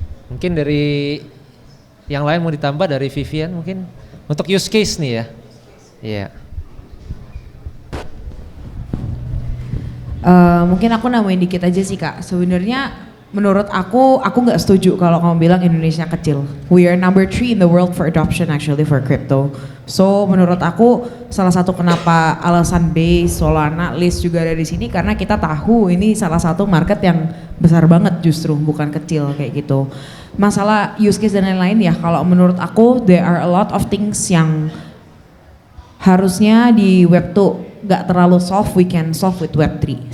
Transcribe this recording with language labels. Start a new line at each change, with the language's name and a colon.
Indonesian: Mungkin dari yang lain mau ditambah dari Vivian mungkin untuk use case nih ya. Iya. Mungkin aku namain dikit aja sih Kak. Sebenarnya menurut aku nggak setuju kalau kamu bilang Indonesia kecil.
English: We are number 3 in the world for adoption actually for crypto.
Indonesian: So menurut aku salah satu kenapa alasan Base, Solana, List juga ada di sini karena kita tahu ini salah satu market yang besar banget justru bukan kecil kayak gitu. Masalah use case dan lain-lain ya kalau menurut aku
English: there are a lot of things
Indonesian: yang harusnya di Web 2 gak terlalu solve,
English: we can solve with Web 3.